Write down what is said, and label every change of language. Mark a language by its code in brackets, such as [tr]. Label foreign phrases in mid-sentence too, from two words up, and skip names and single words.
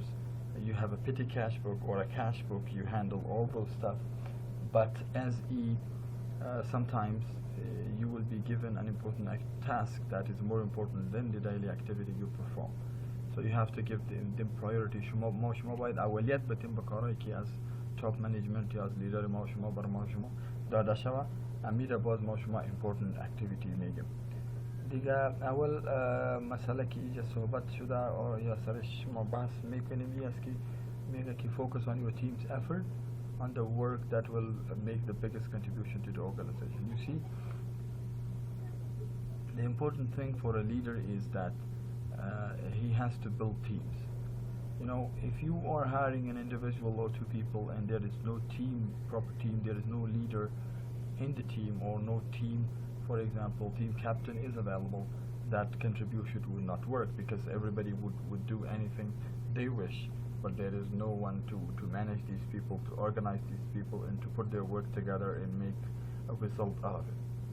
[en] You have a petty cash book or a cash book, you handle all those stuff. But as sometimes you will be given an important task that is more important than the daily activity you perform. So you have to give them priority. [fa] شما باید اولویت بدیم به کارهایی که از [en] top management [fa] یا از لیدر شما بر شما داده شود. امیر باز شما [en] important activity [fa] میگیم. دیگه اول مسئله که اینجا صحبت شده یا سرش ما بحث میکنیم این است که میگه که [en] focus on your team's effort on the work that will make the biggest contribution to the organization. You see, the important thing for a leader is that he has to build teams. You know, if you are hiring an individual or two people and there is no proper team, there is no leader in the team or no team for example, team captain is available, that contribution would not work because everybody would do anything they wish, but there is no one to manage these people, to organize these people, and to put their work together and make a result out of it.